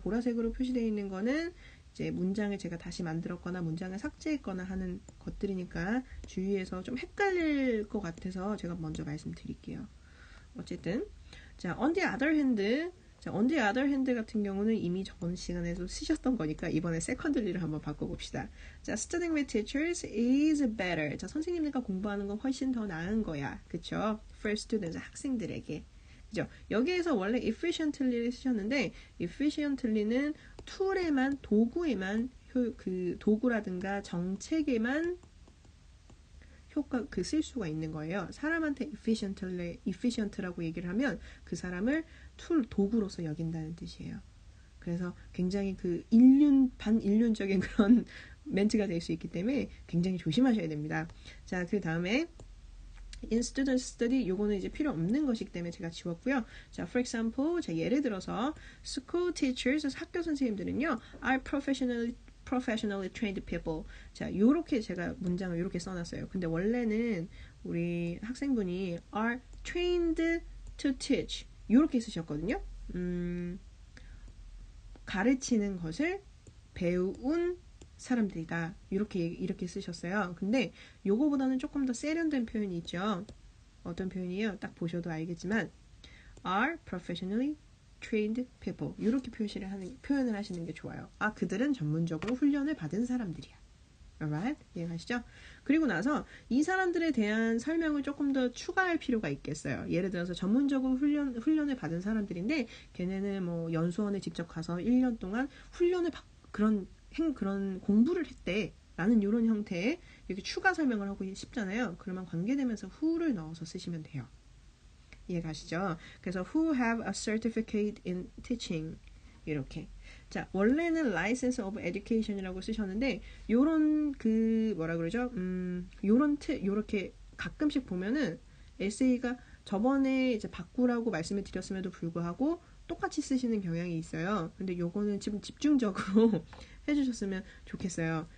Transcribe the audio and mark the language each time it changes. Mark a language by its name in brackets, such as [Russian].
[Korean] 보라색으로 표시되어 있는 거는 이제 문장을 제가 다시 만들었거나 문장을 삭제했거나 하는 것들이니까 주의해서 좀 헷갈릴 것 같아서 제가 먼저 말씀드릴게요. 어쨌든 자, [English] on the other hand [Korean] 자, on the other hand 같은 경우는 이미 저번 시간에도 쓰셨던 거니까 이번에 secondly를 한번 바꿔봅시다. [English] 자, studying with teachers is better. [Korean] 자, 선생님들과 공부하는 건 훨씬 더 나은 거야. 그쵸? [English] For students, [Korean] 학생들에게. 그죠? 여기에서 원래 efficiently를 쓰셨는데 efficiently는 툴에만, 도구에만 그 도구라든가 정책에만 쓸 수가 있는 거예요. 사람한테 efficient라고 얘기를 하면 그 사람을 도구로서 여긴다는 뜻이에요. 그래서 굉장히 그 반인륜적인 그런 멘트가 될 수 있기 때문에 굉장히 조심하셔야 됩니다. 자, 그 다음에 [English] in student study [Korean] 요거는 이제 필요 없는 것이기 때문에 제가 지웠고요. [English] 자, for example, 자, [Korean] 예를 들어서 [English] school teachers, [Korean] 학교 선생님들은요, [English] are professionally trained people. [Korean] 자, 요렇게 제가 문장을 요렇게 써놨어요. 근데 원래는 우리 학생분이 [English] are trained to teach [Korean] 요렇게 쓰셨거든요. 가르치는 것을 배운 사람들이다. 이렇게 쓰셨어요. 근데 요거보다는 조금 더 세련된 표현이 있죠. 어떤 표현이에요? 딱 보셔도 알겠지만 [English] are professionally trained people [Korean] 이렇게 표현을 하시는 게 좋아요. 아, 그들은 전문적으로 훈련을 받은 사람들이야. [English] Alright? [Korean] 이해가시죠? 그리고 나서 이 사람들에 대한 설명을 조금 더 추가할 필요가 있겠어요. 예를 들어서 전문적으로 훈련을 받은 사람들인데 걔네는 뭐 연수원에 직접 가서 1년 동안 훈련을 그런 공부를 했대. 라는 이런 형태의 이렇게 추가 설명을 하고 싶잖아요. 그러면 관계되면서 who를 넣어서 쓰시면 돼요. 이해가시죠? [English] 그래서 who have a certificate in teaching 이렇게. [Korean] 자, 원래는 [English] license of education [Korean] 이라고 쓰셨는데 요런 그 뭐라 그러죠? 요렇게 가끔씩 보면은 에세이가 저번에 이제 바꾸라고 말씀을 드렸음에도 불구하고 똑같이 쓰시는 경향이 있어요. 근데 요거는 지금 집중적으로 해주셨으면 좋겠어요.